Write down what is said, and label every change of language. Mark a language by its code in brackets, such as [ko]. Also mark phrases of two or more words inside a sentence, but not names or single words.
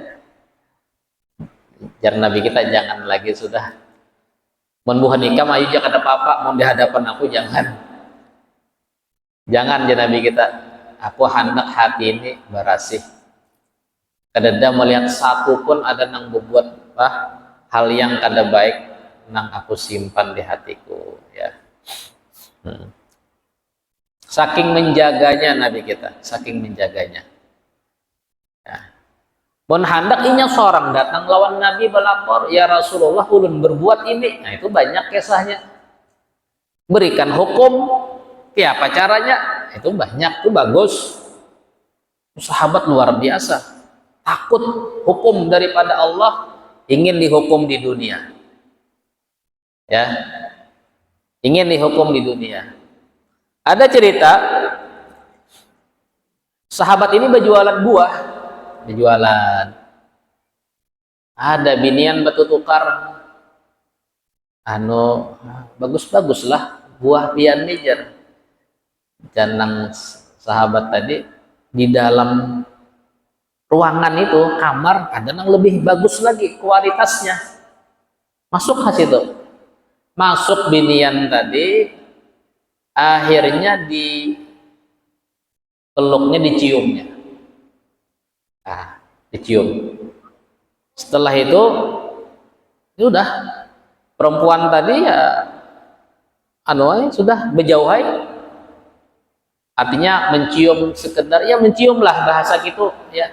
[bjn] Jar Nabi kita jangan lagi sudah menbuhan nikah ayo jangan ada apa-apa mau di hadapan aku, jangan Nabi kita, aku hendak hati ini berasih kadada melihat satu pun ada nang berbuat hal yang kada baik nang aku simpan di hatiku, ya. [id] Saking menjaganya Nabi kita, saking menjaganya, ya. [bjn] Mun hendak inya seorang datang lawan Nabi belapor, ya Rasulullah ulun berbuat ini, nah itu banyak kisahnya. [id] Berikan hukum, apa caranya? Itu banyak, itu bagus. Sahabat luar biasa, takut hukum daripada Allah, ingin dihukum di dunia, ya, ingin dihukum di dunia. Ada cerita sahabat ini berjualan buah, berjualan. [bjn] Ada binian batu tukar, bagus-bagus lah buah pian nijer. Janang sahabat tadi di dalam ruangan itu kamar ada yang lebih bagus lagi kualitasnya. Masuk ke situ, masuk binian tadi, akhirnya di peluknya, diciumnya, dicium. [id] Setelah itu sudah perempuan tadi ya sudah berjauhai, artinya mencium sekedar, ya mencium lah bahasa gitu, ya.